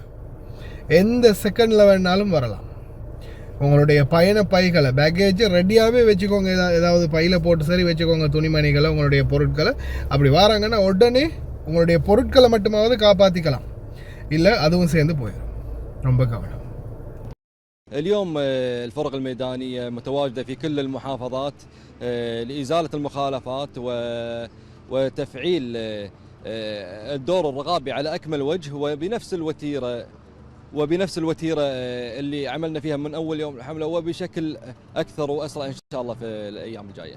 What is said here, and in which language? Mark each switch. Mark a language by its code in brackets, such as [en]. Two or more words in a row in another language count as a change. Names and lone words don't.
[ta] எந்த செகண்டில் வேணாலும் வரலாம். உங்களுடைய பயண பைகளை, பேக்கேஜை ரெடியாகவே வச்சுக்கோங்க. ஏதாவது பையில் போட்டு சரி வச்சுக்கோங்க துணிமணிகளை, உங்களுடைய பொருட்களை. அப்படி வராங்கன்னா உடனே உங்களுடைய பொருட்களை மட்டுமாவது காப்பாற்றிக்கலாம், இல்லை அதுவும் சேர்ந்து போயிடும். ரொம்ப கவனம். [ar] اليوم الفرق الميدانية متواجدة في كل المحافظات لإزالة المخالفات وتفعيل الدور الرقابي على أكمل وجه وبنفس الوتيرة اللي عملنا فيها من أول يوم الحملة وبشكل أكثر وأسرع إن شاء الله في الأيام الجاية.